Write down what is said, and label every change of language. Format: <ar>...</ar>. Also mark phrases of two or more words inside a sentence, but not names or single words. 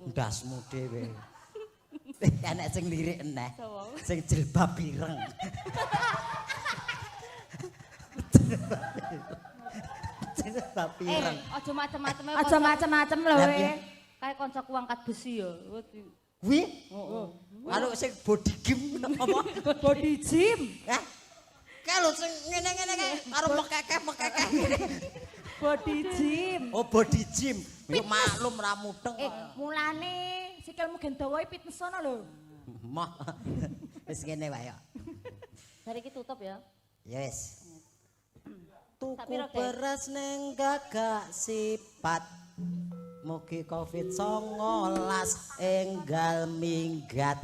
<jv>Ndasmu dhewe. Enek sing lirik eneh. Sapa? Sing jilbab ireng. Jilbab ireng. Aja macem-macem Aja macem-macem lho Lah, we. piye? kayak koncoku angkat besi ya. Kuwi? Anu sing</jv> <en>body gym</en> <jv>apa?</jv> <en>Body gym. Hah?</en> <jv>Kae lho sing ngene-ngene kae karo mekekeh.</jv> <en>Body gym. Oh, body gym.</en> <jv>Yo maklum ra mudeng. Mulane sikilmu gen dawa fitness ono lho. Mah. Wis ngene wae ya. Dari iki tutup ya. Ya wis. Tuku Tapi rok, beras ning gagak sifat. Mugi Covid-19 enggal minggat.</jv>